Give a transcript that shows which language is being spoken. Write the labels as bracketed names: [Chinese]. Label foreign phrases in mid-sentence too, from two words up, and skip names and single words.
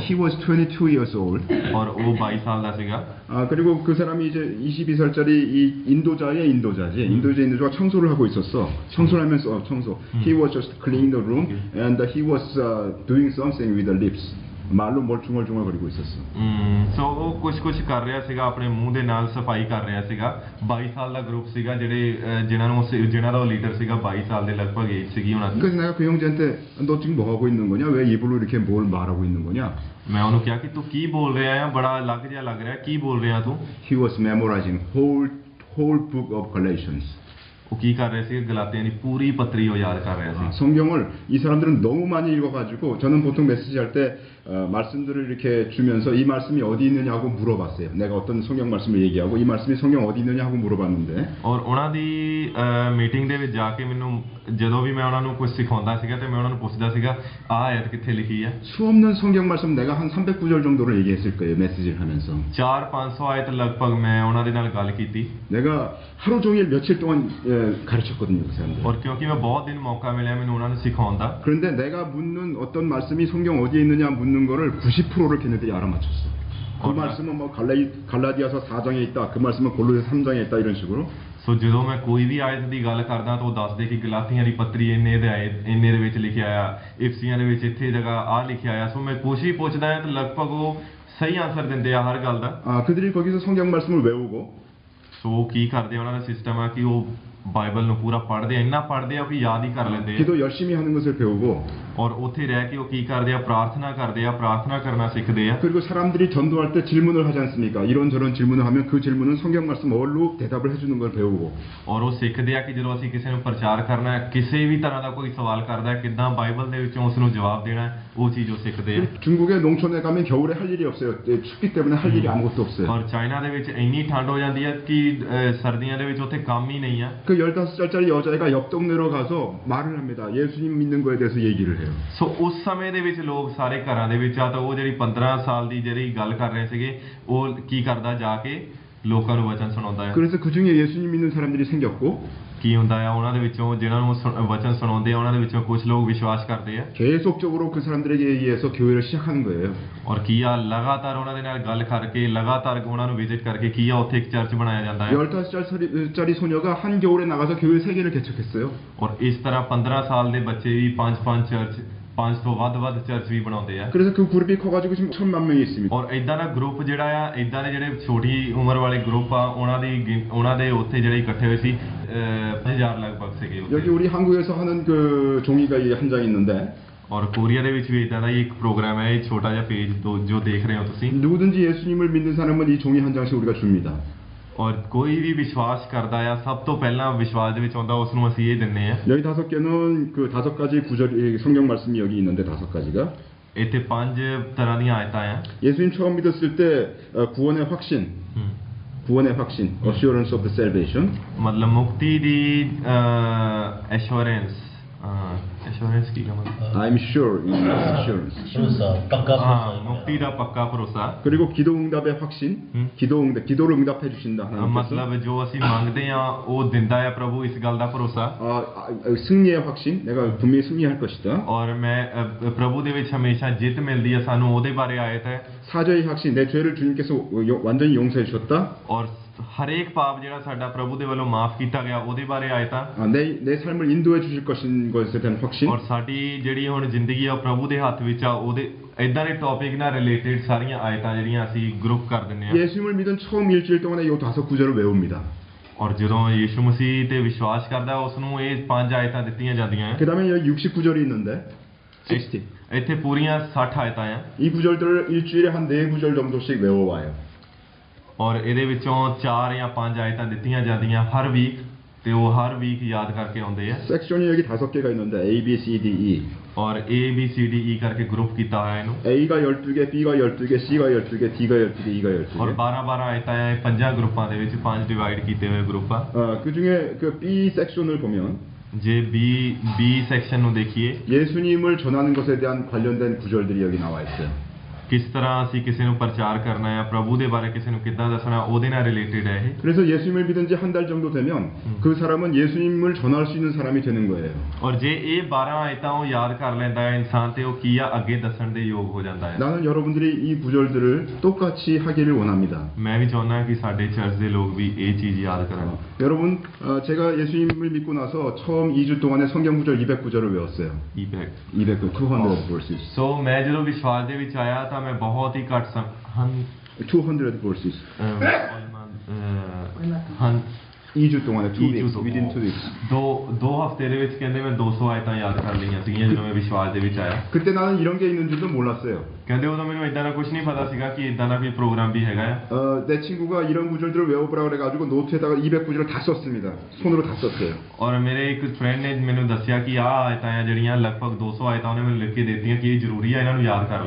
[English] He was 22 years old. [Punjabi] ਔਰ ਉਹ 22 ਸਾਲ ਦਾ ਸੀਗਾ। [Korean] 그리고 그 사람이 이제 22살짜리 이 인도자가 청소를 하고 있었어. 청소를 하면서 [English] He was just cleaning the room and he was doing something with the lips. [Korean] 말로 뭘 중얼중얼거리고 있었어. [Punjabi] ਸੋ ਉਹ ਕੁਝ ਕਰ ਰਿਹਾ ਸੀਗਾ, ਆਪਣੇ ਮੂੰਹ ਦੇ ਨਾਲ ਸਫਾਈ ਕਰ ਰਿਹਾ ਸੀਗਾ। 22 ਸਾਲ ਦਾ ਗਰੁੱਪ ਸੀਗਾ ਜਿਹਨਾਂ ਦਾ ਉਹ ਲੀਡਰ ਸੀਗਾ, 22 ਸਾਲ ਦੇ ਲਗਭਗ ਏਜ ਸੀਗੀ ਉਹਨਾਂ ਦੀ। [Korean] 그래서 내가 그 형제한테 너 지금 뭐 하고 있는 거냐? 왜 입으로 이렇게 뭘 말하고 있는 거냐? [Punjabi] ਮੈਂ ਉਹਨੂੰ ਕਿਹਾ ਕਿ ਤੂੰ ਕੀ ਬੋਲ ਰਿਹਾ ਹੈ, ਬੜਾ ਅਲੱਗ ਜਿਹਾ ਲੱਗ ਰਿਹਾ, ਕੀ ਬੋਲ ਰਿਹਾ ਤੂੰ? [English] He was memorizing whole book of Galatians. [Punjabi] ਉਹ ਕੀ ਕਰ ਰਿਹਾ ਸੀ? ਗਲਾਤੀਆਂ ਦੀ ਪੂਰੀ ਪੱਤਰੀ ਉਹ ਯਾਦ ਕਰ ਰਿਹਾ ਸੀ। [Korean] 성경을 이 사람들은 너무 많이 읽어가지고 저는 보통 메시지 할 때 말씀들을 이렇게 주면서 이 말씀이 어디 있느냐고 물어봤어요. 내가 어떤 성경 말씀을 얘기하고 이 말씀이 성경 어디 있느냐 하고 물어봤는데 [Punjabi] ਔਰ ਉਹਨਾਂ ਦੀ ਮੀਟਿੰਗ ਦੇ ਵਿੱਚ ਜਾ ਕੇ ਮੈਨੂੰ ਜਦੋਂ ਵੀ ਮੈਂ ਉਹਨਾਂ ਨੂੰ ਕੁਝ ਸਿਖਾਉਂਦਾ ਸੀਗਾ ਤੇ ਮੈਂ ਉਹਨਾਂ ਨੂੰ ਪੁੱਛਦਾ ਸੀਗਾ ਆਹ ਆਇਤ ਕਿੱਥੇ ਲਿਖੀ ਹੈ। [Korean] 수없는 성경 말씀 내가 한 300구절 정도를 얘기했을 거예요. 메시지를 하면서 [Punjabi] 400-500 ਆਇਤ ਲਗਭਗ ਮੈਂ ਉਹਨਾਂ ਦੇ ਨਾਲ ਗੱਲ ਕੀਤੀ। [Korean] 내가 하루 종일 며칠 동안 가르쳤거든요, 그 사람들. [Punjabi] ਔਰ ਕਿਉਂਕਿ ਮੈਂ ਬਹੁਤ ਦਿਨ ਮੌਕਾ ਮਿਲਿਆ ਮੈਨੂੰ ਉਹਨਾਂ ਨੂੰ ਸਿਖਾਉਣ ਦਾ। [Korean] 그런데 내가 묻는 어떤 말씀이 성경 어디에 있느냐 묻는 거를 90%를 걔네들이 알아맞혔어. 그 말씀은 뭐 갈라디아서 4장에 있다. 그 말씀은 골로새 3장에 있다. 이런 식으로. [Punjabi] ਸੋ ਜਦੋਂ ਮੈਂ ਕੋਈ ਵੀ ਆਇਤ ਦੀ ਗੱਲ ਕਰਦਾ ਤਾਂ ਉਹ ਦੱਸਦੇ ਕਿ ਗਲਾਤੀਆਂ ਦੀ ਪੱਤਰੀ ਇੰਨੇ ਦੇ ਵਿੱਚ ਲਿਖਿਆ ਆ, ਇਫਸੀਆਂ ਦੇ ਵਿੱਚ ਇੱਥੇ ਜਗ੍ਹਾ ਆ ਲਿਖਿਆ ਆ। ਸੋ ਮੈਂ ਕੁਛ ਹੀ ਪੁੱਛਦਾ ਹਾਂ ਤਾਂ ਲਗਭਗ ਉਹ ਸਹੀ ਆਨਸਰ ਦਿੰਦੇ ਆ ਹਰ ਗੱਲ ਦਾ। [Korean] 그들이 거기서 성경 말씀을 외우고 [Punjabi] ਸੋ ਉਹ ਕੀ ਕਰਦੇ ਆ, ਉਹਨਾਂ ਦਾ ਸਿਸਟਮ ਆ ਕਿ ਉਹ ਬਾਈਬਲ ਨੂੰ ਪੂਰਾ ਪੜ੍ਹਦੇ ਆ, ਇੰਨਾ ਪੜ੍ਹਦੇ ਆ ਕਿ ਯਾਦ ਹੀ ਕਰ ਲੈਂਦੇ ਆ। [Korean] 기도 열심히 하는 것을 배우고 [Punjabi] ਔਰ ਉੱਥੇ ਰਹਿ ਕੇ ਉਹ ਕੀ ਕਰਦੇ ਆ, ਪ੍ਰਾਰਥਨਾ ਕਰਦੇ ਆ, ਪ੍ਰਾਰਥਨਾ ਕਰਨਾ ਸਿੱਖਦੇ ਆ। [Korean] 그리고 사람들이 전도할 때 질문을 하지 않습니까? 이런저런 질문을 하면 그 질문은 성경 말씀 어로 대답을 해주는 걸 배우고 [Punjabi] ਔਰ ਉਹ ਸਿੱਖਦੇ ਆ ਕਿ ਜਦੋਂ ਅਸੀਂ ਕਿਸੇ ਨੂੰ ਪ੍ਰਚਾਰ ਕਰਨਾ ਹੈ, ਕਿਸੇ ਵੀ ਤਰ੍ਹਾਂ ਦਾ ਕੋਈ ਸਵਾਲ ਕਰਦਾ ਹੈ, ਕਿੱਦਾਂ ਬਾਈਬਲ ਦੇ ਵਿੱਚੋਂ ਉਸ ਨੂੰ ਜਵਾਬ ਦੇਣਾ ਹੈ, ਉਹ ਚੀਜ਼ ਉਹ ਸਿੱਖਦੇ ਆ। [Korean] 중국의 농촌에 가면 겨울에 할 일이 없어요. 춥기 때문에 할 일이 아무것도 없어요. [Punjabi] ਔਰ ਚਾਈਨਾ ਦੇ ਵਿੱਚ ਇੰਨੀ ਠੰਡ ਹੋ ਜਾਂਦੀ ਹੈ ਕਿ ਸਰਦੀਆਂ ਦੇ ਵਿੱਚ ਉੱਥੇ ਕੰਮ ਹੀ ਨਹੀਂ ਆ। [Korean] 그 15살짜리 여자애가 옆 동네로 가서 말을 합니다. 예수님 믿는 거에 대해서 얘기를 해요. [Punjabi] ਸੋ ਉਸ ਸਮੇਂ ਦੇ ਵਿੱਚ ਲੋਕ ਸਾਰੇ ਘਰਾਂ ਦੇ ਵਿੱਚ ਆ ਤਾਂ ਉਹ ਜਿਹੜੀ 15 ਸਾਲ ਦੀ ਜਿਹੜੀ ਗੱਲ ਕਰ ਰਹੇ ਸੀਗੇ ਉਹ ਕੀ ਕਰਦਾ, ਜਾ ਕੇ ਲੋਕਾਂ ਨੂੰ ਵਚਨ ਸੁਣਾਉਂਦਾ ਹੈ। [Korean] 그래서 그 중에 예수님 믿는 사람들이 생겼고 [Punjabi] ਕੀ ਹੁੰਦਾ ਆ, ਉਹਨਾਂ ਦੇ ਵਿੱਚੋਂ ਜਿਹਨਾਂ ਨੂੰ ਵਚਨ ਸੁਣਾਉਂਦੇ ਆ ਉਹਨਾਂ ਦੇ ਵਿੱਚੋਂ ਕੁਝ ਲੋਕ ਵਿਸ਼ਵਾਸ ਕਰਦੇ ਆ। [Korean] 계속적으로 그 사람들에게 의해서 교회를 시작하는 거예요. [Punjabi] ਔਰ ਕੀ ਆ, ਲਗਾਤਾਰ ਉਹਨਾਂ ਦੇ ਨਾਲ ਗੱਲ ਕਰਕੇ, ਲਗਾਤਾਰ ਉਹਨਾਂ ਨੂੰ ਵਿਜ਼ਿਟ ਕਰਕੇ ਕੀ ਆ ਉੱਥੇ ਇੱਕ ਚਰਚ ਬਣਾਇਆ ਜਾਂਦਾ ਹੈ। [Korean] 15살짜리 소녀가 한 겨울에 나가서 교회 3개를 개척했어요. [Punjabi] ਔਰ ਇਸ ਤਰ੍ਹਾਂ 15 ਸਾਲ ਦੇ ਬੱਚੇ ਵੀ 5 ਚਰਚ, 5 ਤੋਂ ਵੱਧ ਚਰਚ ਵੀ ਬਣਾਉਂਦੇ ਆ। [Korean] 그래서 그 그룹이 커가지고 지금 1000만 명이 있습니다. [Punjabi] ਔਰ ਇਦਾਂ ਦਾ ਗਰੁੱਪ ਜਿਹੜਾ ਆ, ਇਦਾਂ ਦੇ ਜਿਹੜੇ ਛੋਟੀ ਉਮਰ ਵਾਲੇ ਗਰੁੱਪ ਆ, ਉਹਨਾਂ ਦੇ ਉੱਥੇ ਜਿਹੜੇ ਇਕੱਠੇ ਹੋਏ ਸੀ 5000 ਲਗਭਗ ਸੀਗੇ ਉੱਥੇ। [Korean] 여기 우리 한국에서 하는 그 종이가 한 장 있는데 [Punjabi] ਔਰ ਕੋਰੀਆ ਦੇ ਵਿੱਚ ਵੀ ਇਦਾਂ ਦਾ ਹੀ ਇੱਕ ਪ੍ਰੋਗਰਾਮ ਹੈ, ਇਹ ਛੋਟਾ ਜਿਹਾ ਪੇਜ ਜੋ ਦੇਖ ਰਹੇ ਹੋ ਤੁਸੀਂ। [Korean] 누구든지 예수님을 믿는 사람은 이 종이 한 장씩 우리가 줍니다. [Punjabi] ਔਰ ਕੋਈ ਵੀ ਵਿਸ਼ਵਾਸ ਕਰਦਾ ਆ, ਸਭ ਤੋਂ ਪਹਿਲਾਂ ਵਿਸ਼ਵਾਸ ਦੇ ਵਿੱਚ ਆਉਂਦਾ ਉਸ ਨੂੰ ਅਸੀਂ ਇਹ ਦਿੰਨੇ ਆ। [Korean] 여기 5개는 그 5가지 구절이 성경 말씀이 여기 있는데 5가지가 [Punjabi] ਇੱਥੇ 5 ਤਰ੍ਹਾਂ ਦੀਆਂ ਆਇਤਾਂ ਆ। [Korean] 예수님 처음 믿었을 때 구원의 확신, [English] assurance of the salvation. [Punjabi] ਮਤਲਬ ਮੁਕਤੀ ਦੀ ਐਸ਼ੋਰੈਂਸ ਕੀ ਕਹਾਂ, [English] I'm sure, assurance. [Punjabi] ਭਰੋਸਾ, ਪੱਕਾ ਹਾਂ, ਭਰੋਸਾ। ਮੁਕਤੀ ਦਾ ਪੱਕਾ ਭਰੋਸਾ। [Korean] 그리고 기도 응답의 확신, 기도를 응답해 주신다 하나님께서. [Punjabi] ਮਤਲਬ ਜੋ ਅਸੀਂ ਮੰਗਦੇ ਆ ਉਹ ਦਿੰਦਾ ਆ ਪ੍ਰਭੂ, ਇਸ ਗੱਲ ਦਾ ਭਰੋਸਾ। [Korean] 승리의 확신, 내가 분명히 승리할 것이다. [Punjabi] ਔਰ ਮੈਂ ਪ੍ਰਭੂ ਦੇ ਵਿੱਚ ਹਮੇਸ਼ਾ ਜਿੱਤ ਮਿਲਦੀ ਆ ਸਾਨੂੰ, ਉਹਦੇ ਬਾਰੇ ਆਇਤ ਹੈ। [Korean] 사죄의 확신, 내 죄를 주님께서 완전히 용서해 주셨다. [Punjabi] ਔਰ ਹਰੇਕ ਪਾਪ ਜਿਹੜਾ ਸਾਡਾ ਪ੍ਰਭੂ ਦੇ ਵੱਲੋਂ ਮਾਫ ਕੀਤਾ ਗਿਆ ਉਹਦੇ ਬਾਰੇ ਆਇਤਾਂ। [Korean] 내 삶을 인도해 주실 것에 대한 확신. [Punjabi] ਔਰ ਸਾਡੀ ਜਿਹੜੀ ਹੁਣ ਜ਼ਿੰਦਗੀ ਆ ਉਹ ਪ੍ਰਭੂ ਦੇ ਹੱਥ ਵਿੱਚ ਆ, ਉਹਦੇ ਇਦਾਂ ਦੇ ਟੌਪਿਕ ਨਾਲ ਰਿਲੇਟਡ ਸਾਰੀਆਂ ਆਇਤਾਂ ਜਿਹੜੀਆਂ ਅਸੀਂ ਗਰੁੱਪ ਕਰ ਦਿੰਨੇ ਆ। [Korean] 예수님을 믿은 처음 일주일 동안에 이 5구절을 외웁니다. [Punjabi] ਔਰ ਜਦੋਂ ਯੀਸ਼ੂ ਮਸੀਹ ਤੇ ਵਿਸ਼ਵਾਸ ਕਰਦਾ ਉਸ ਨੂੰ ਇਹ 5 ਆਇਤਾਂ ਦਿੱਤੀਆਂ ਜਾਂਦੀਆਂ। [Korean] 그다음에 여기 69절이 있는데 60. [Punjabi] ਇੱਥੇ ਪੂਰੀਆਂ 60 ਆਇਤਾਂ ਆ। [Korean] 이 구절들을 일주일에 한 4구절 정도씩 외워와요. [Punjabi] ਔਰ ਇਹਦੇ ਵਿੱਚੋਂ 4 ਜਾਂ 5 ਆਇਤਾਂ ਦਿੱਤੀਆਂ ਜਾਂਦੀਆਂ ਹਰ ਵੀਕ, ਤੇ ਉਹ ਹਰ ਵੀਕ ਯਾਦ ਕਰਕੇ ਆਉਂਦੇ ਆ। [Korean] 섹션이 여기 5개가 있는데 A, B, C, D, E. [Punjabi] ਔਰ A B C D E ਕਰਕੇ ਗਰੁੱਪ ਕੀਤਾ ਹੋਇਆ ਇਹਨੂੰ। [Korean] A가 12개, B가 12개, C가 12개, D가 12개, E가 12개. [Punjabi] ਔਰ 12 ਆਇਤਾਂ ਆ, ਇਹ 5 ਗਰੁੱਪਾਂ ਦੇ ਵਿੱਚ 5 ਡਿਵਾਈਡ ਕੀਤੇ ਹੋਏ ਗਰੁੱਪ ਆ। [Korean] 그 중에 그 B 섹션을 보면 [Punjabi] ਜੇ B ਸੈਕਸ਼ਨ ਨੂੰ ਦੇਖੀਏ, [Korean] 예수님을 전하는 것에 대한 관련된 구절들이 여기 나와 있어요. [Punjabi] ਕਿਸ ਤਰ੍ਹਾਂ ਅਸੀਂ ਕਿਸੇ ਨੂੰ ਪ੍ਰਚਾਰ ਕਰਨਾ ਹੈ, ਪ੍ਰਭੂ ਦੇ ਬਾਰੇ ਕਿਸੇ ਨੂੰ ਕਿੱਦਾਂ ਦੱਸਣਾ, ਉਹਦੇ ਨਾਲ ਰਿਲੇਟਡ ਹੈ ਇਹ। [Korean] 그래서 예수님을 믿은 지 한 달 정도 되면 그 사람은 예수님을 전할 수 있는 사람이 되는 거예요. [Punjabi] ਔਰ ਜੇ ਇਹ 12 ਆਇਤਾਂ ਉਹ ਯਾਦ ਕਰ ਲੈਂਦਾ ਹੈ ਇਨਸਾਨ, ਤੇ ਉਹ ਕੀ ਆ ਅੱਗੇ ਦੱਸਣ ਦੇ ਯੋਗ ਹੋ ਜਾਂਦਾ ਹੈ। [Korean] 나는 여러분들이 이 구절들을 똑같이 하기를 원합니다. [Punjabi] ਮੈਂ ਵੀ ਚਾਹੁੰਦਾ ਕਿ ਸਾਡੇ ਚਰਚ ਦੇ ਲੋਕ ਵੀ ਇਹ ਚੀਜ਼ ਯਾਦ ਕਰਨ। [Korean] 여러분, 제가 예수님을 믿고 나서 처음 2주 동안에 성경 구절 200구절을 외웠어요. [English] 200 verses. [Punjabi] ਸੋ ਮੈਂ ਜਦੋਂ ਵਿਸ਼ਵਾਸ ਦੇ ਵਿੱਚ ਆਇਆ ਤਾਂ ਮੈਂ ਬਹੁਤ ਹੀ ਘੱਟ [English] 200 verses. [Korean] 2주 동안에 [English] 2 weeks, within 2 weeks. [Punjabi] ਦੋ ਹਫ਼ਤੇ ਦੇ ਵਿੱਚ ਕਹਿੰਦੇ ਮੈਂ 200 ਆਇਤਾਂ ਯਾਦ ਕਰ ਲਈਆਂ ਸੀਗੀਆਂ ਜਦੋਂ ਮੈਂ ਵਿਸ਼ਵਾਸ ਦੇ ਵਿੱਚ ਆਇਆ। [Korean] 그때 나는 이런 게 있는 줄도 몰랐어요. [Punjabi] ਕਹਿੰਦੇ ਉਦੋਂ ਮੈਨੂੰ ਇਦਾਂ ਦਾ ਕੁਝ ਨਹੀਂ ਪਤਾ ਸੀਗਾ ਕਿ ਇਦਾਂ ਦਾ ਕੋਈ ਪ੍ਰੋਗਰਾਮ ਵੀ ਹੈਗਾ ਆ। [Korean] 내 친구가 이런 구절들을 외워보라 그래가지고 노트에다가 200구절을 다 썼습니다. 손으로 다 썼어요. [Punjabi] ਔਰ ਮੇਰੇ ਇੱਕ ਫਰੈਂਡ ਨੇ ਮੈਨੂੰ ਦੱਸਿਆ ਕਿ ਆਹ ਆਇਤਾਂ ਆ ਜਿਹੜੀਆਂ ਲਗਭਗ 200 ਆਇਤਾਂ ਉਹਨੇ ਮੈਨੂੰ ਲਿਖ ਕੇ ਦਿੱਤੀਆਂ ਕਿ ਇਹ ਜ਼ਰੂਰੀ ਆ, ਇਹਨਾਂ ਨੂੰ ਯਾਦ ਕਰ ਲਾ।